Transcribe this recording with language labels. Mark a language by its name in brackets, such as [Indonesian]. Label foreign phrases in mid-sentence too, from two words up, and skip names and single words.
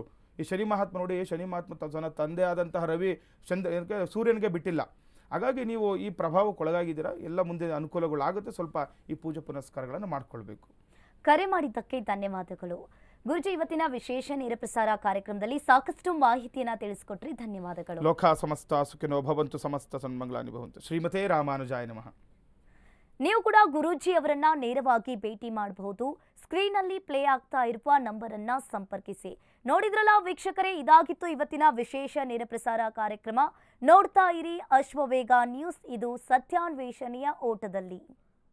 [Kannada] ಈ ಶನಿ ಮಹಾತ್ಮ ನೋಡಿ, ಶನಿ ಮಹಾತ್ಮ ತನ್ನ ತಂದೆ ಆದಂತಹ ರವಿ ಸೂರ್ಯನಿಗೆ ಬಿಟ್ಟಿಲ್ಲ. ಹಾಗಾಗಿ ನೀವು ಈ ಪ್ರಭಾವಕ್ಕೊಳಗಾಗಿದ್ದೀರಾ. ಎಲ್ಲ ಮುಂದೆ ಅನುಕೂಲಗಳಾಗುತ್ತೆ. ಸ್ವಲ್ಪ ಈ ಪೂಜೆ ಪುನಸ್ಕಾರಗಳನ್ನು ಮಾಡ್ಕೊಳ್ಬೇಕು. ಕರೆ ಮಾಡಿದ್ದಕ್ಕೆ ಧನ್ಯವಾದಗಳು ಗುರುಜಿ. ಇವತ್ತಿನ ವಿಶೇಷ ನೇರ ಪ್ರಸಾರ ಕಾರ್ಯಕ್ರಮದಲ್ಲಿ ಸಾಕಷ್ಟು ಮಾಹಿತಿಯನ್ನ ತಿಳಿಸಿಕೊಟ್ರಿ, ಧನ್ಯವಾದಗಳು. [Sanskrit] ಲೋಕ ಸಮಸ್ತ ಸುಖಿನೋ ಭವಂತು, ಸಮಸ್ತ ಸನ್ಮಂಗಳಾನಿ ಭವಂತು. ಶ್ರೀಮತೇ ರಾಮಾನುಜಾಯ ನಮಃ. [Kannada] ನೀವು ಕೂಡ ಗುರೂಜಿ ಅವರನ್ನ ನೇರವಾಗಿ ಭೇಟಿ ಮಾಡಬಹುದು. ಸ್ಕ್ರೀನಲ್ಲಿ ಪ್ಲೇ ಆಗ್ತಾ ಇರುವ ನಂಬರ್ ಅನ್ನ ಸಂಪರ್ಕಿಸಿ. ನೋಡಿದ್ರಲ್ಲ ವೀಕ್ಷಕರೇ, ಇದಾಗಿತ್ತು ಇವತ್ತಿನ ವಿಶೇಷ ನೇರ ಪ್ರಸಾರ ಕಾರ್ಯಕ್ರಮ. ನೋಡ್ತಾ ಇರಿ ಅಶ್ವವೇಗ ನ್ಯೂಸ್, ಇದು ಸತ್ಯಾನ್ವೇಷಣೆಯ ಓಟದಲ್ಲಿ.